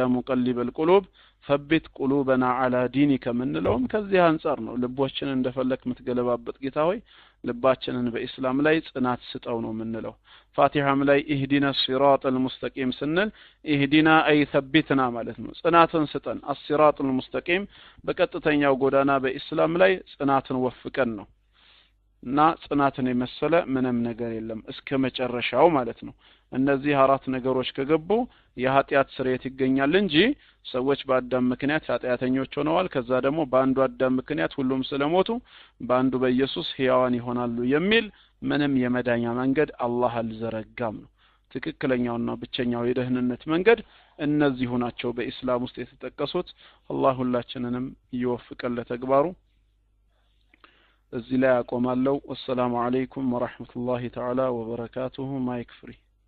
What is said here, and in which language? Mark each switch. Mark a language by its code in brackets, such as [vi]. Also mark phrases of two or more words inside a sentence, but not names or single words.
[ar] مقلب القلوب ثبت قلوبنا على دينك [am] ምንለውም ከዚህ አንፃር ነው ልቦችን እንደፈለክ ምትገለባበት ጌታ ሆይ ልባችንን በእስላም ላይ ጽናት ስጠው ነው ምንለው ፋቲሃም ላይ [ar] اهدنا الصراط المستقيم [am] ስንል [ar] اهدنا اي ثبتنا [am] ማለት ነው ጽናትን ስጠን [ar] الصراط المستقيم [am] በቀጥተኛው ጎዳና በእስላም ላይ ጽናትን ወፍቀን ነው እና ጽናትን የመሰለ ምንም ነገር የለም እስከ መጨረሻው ማለት ነው እነዚህ አራት ነገሮች ከገቡ የኃጢያት ስርየት ይገኛል እንጂ ሰዎች በአዳም ምክንያት ኃጢያተኞች ሆነዋል ከዛ ደግሞ በአንዱ አዳም ምክንያት ሁሉም ስለሞቱ በአንዱ በኢየሱስ ሕያዋን ይሆናሉ የሚል ምንም የመዳኛ መንገድ አላህ አልዘረጋም ነው ትክክለኛውና ብቸኛው የደህንነት መንገድ እነዚህ ናቸው በእስላም ውስጥ የተጠቀሱት አላህ ሁላችንንም ይወፍቀን ለተግባሩ እዚህ ላይ አቆማለሁ [ar] والسلام عليكم ورحمة الله تعالى وبركاته [en] mic free